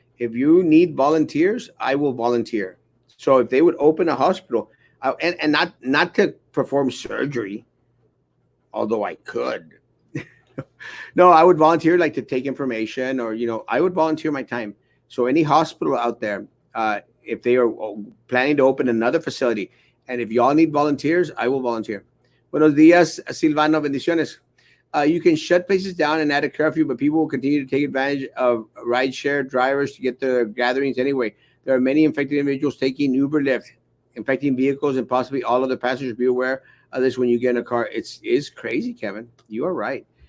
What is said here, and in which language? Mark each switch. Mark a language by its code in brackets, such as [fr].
[en] If you need volunteers, I will volunteer. So if they would open a hospital, and not to perform surgery, although I could. No, I would volunteer, like to take information, or I would volunteer my time. So any hospital out there, if they are planning to open another facility, and if y'all need volunteers, I will volunteer. [es] Buenos días, Silvano, bendiciones. [en] You can shut places down and add a curfew, but people will continue to take advantage of rideshare drivers to get to gatherings anyway. There are many infected individuals taking Uber Lyft, infecting vehicles, and possibly all other passengers. Be aware of this when you get in a car. It's crazy, Kevin. You are right.